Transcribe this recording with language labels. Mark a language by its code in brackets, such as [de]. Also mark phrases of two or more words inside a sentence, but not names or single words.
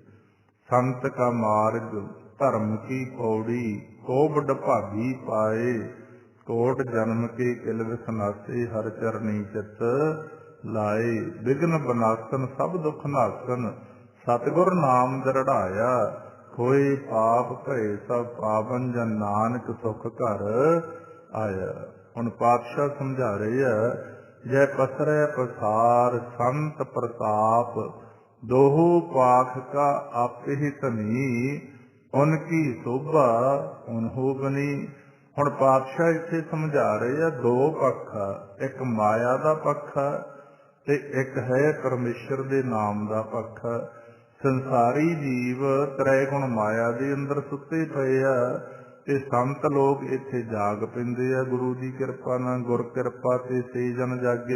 [pa] ਸੰਤ ਕਾ ਮਾਰਗ ਧਰਮ ਕੀ ਪੌੜੀ, ਕੋ ਬਡ ਭਾਗੀ ਪਾਏ, ਕੋਟ ਜਨਮ ਕੇ ਕਿਲ ਵਿਸਨਾਸੇ, ਹਰ ਚਰਨੀ ਚਿਤ ਲਾਏ। ਵਿਘਨ ਬਨਾਸਨ ਸਭ ਦੁੱਖ ਨਾਸਨ, ਸਤਿਗੁਰ ਨਾਮ ਦ੍ਰਿੜਾਇਆ, ਹੋਏ ਪਾਪ ਭਏ ਸਭ ਪਾਵਨ, ਜਨ ਨਾਨਕ ਸੁਖ ਘਰ ਆਇਆ। ਹੁਣ ਪਾਤਸ਼ਾਹ ਸਮਝਾ ਰਹੇ ਆ ਜਯ ਪਸਰੈ ਪਸਾਰ ਸੰਤ ਪ੍ਰਤਾਪ, ਦੋਹੋ ਪਾਖ ਕਾ ਆਪੇ ਹੀ ਧਨੀ, ਉਨਕੀ ਸੋਭਾ ਉਨਹੋ ਬਨੀ। ਹੁਣ ਪਾਤਸ਼ਾਹ ਇੱਥੇ ਸਮਝਾ ਰਹੇ ਆ ਦੋ ਪੱਖ ਆ, ਇੱਕ ਮਾਇਆ ਦਾ ਪੱਖ ਆ ਤੇ ਇੱਕ ਹੈ ਪਰਮੇਸ਼ਰ ਦੇ ਨਾਮ ਦਾ ਪੱਖ ਆ। ਸੰਸਾਰੀ ਜੀਵ ਤ੍ਰੈ ਗੁਣ ਮਾਇਆ ਦੇ ਅੰਦਰ ਸੁੱਤੇ ਪਏ ਆ ਤੇ ਸੰਤ ਲੋਕ ਇੱਥੇ ਜਾਗ ਪੈਂਦੇ ਆ ਗੁਰੂ ਦੀ ਕਿਰਪਾ ਨਾਲ, ਗੁਰ ਕਿਰਪਾ ਤੇ ਸੇ ਜਨ ਜਾਗੇ।